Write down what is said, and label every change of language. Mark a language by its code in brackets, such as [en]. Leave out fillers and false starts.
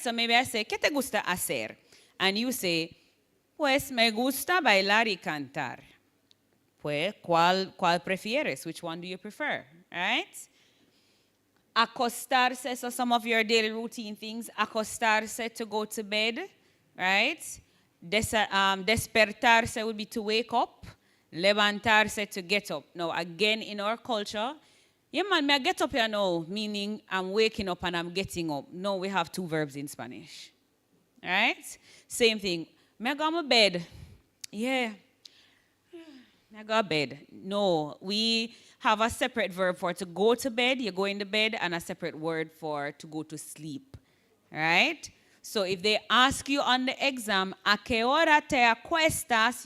[en] So maybe I say, [es] ¿qué te gusta hacer? [en] And you say, [es] pues me gusta bailar y cantar. Pues, ¿cuál prefieres? [en] Which one do you prefer? Right? Acostarse, so some of your daily routine things. Acostarse, to go to bed, right? Despertarse would be to wake up. Levantarse, to get up. Now, again, in our culture, yeah, man, may I get up here now, meaning I'm waking up and I'm getting up. No, we have two verbs in Spanish. All right? Same thing. May I go on my bed? Yeah. May I go to bed? No, we have a separate verb for to go to bed, you go in the bed, and a separate word for to go to sleep. All right? So if they ask you on the exam, [es] ¿a qué hora te acuestas?